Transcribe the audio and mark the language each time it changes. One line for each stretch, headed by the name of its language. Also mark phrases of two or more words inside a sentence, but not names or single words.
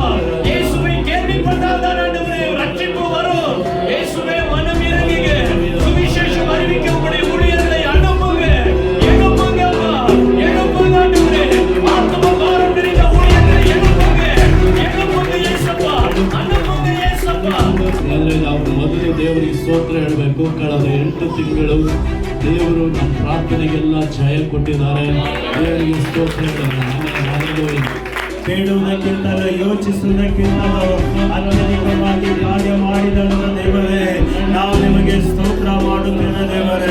Tamil: இயேசுவை கேள்விப்பட்டால் தான் ஆண்டவரே ரட்சிப்பு வரும். இயேசுவே மனம் இறங்குங்க, சுவிசேஷம் அறிவிக்க உங்களுடைய ஊழியர்களை அனுப்புங்க, எழுப்புங்க அப்பா, எழுப்புங்க ஆண்டவரே. ஆத்ம பாரம் நிறைந்த ஊழியர்களை எழுப்புங்க, எழுப்புங்க ஏசப்பா, அனுப்புங்க ஏசப்பா.
Kannada: ನಾವು ಮೊದಲು ದೇವರಿಗೆ ಸ್ತೋತ್ರ ಹೇಳಬೇಕು. ಕಳೆದ 8 ತಿಂಗಳು ದೇವರು ನಮ್ಮ ಪ್ರಾರ್ಥನೆಗೆಲ್ಲ ಜಯ ಕೊಟ್ಟಿದ್ದಾರೆ. ದೇವರಿಗೆ ಸ್ತೋತ್ರ ಹೇಳೋಣ. ಬೇಡುವುದಕ್ಕಿಂತಲೂ ಯೋಚಿಸುವುದಕ್ಕಿಂತಲೂ ಅತ್ಯಧಿಕವಾಗಿ ಕಾರ್ಯ ಮಾಡಿದಂತ ದೇವರೇ, ನಾವು ನಿಮಗೆ ಸ್ತೋತ್ರ ಮಾಡುತ್ತೇವೆ ದೇವರೇ.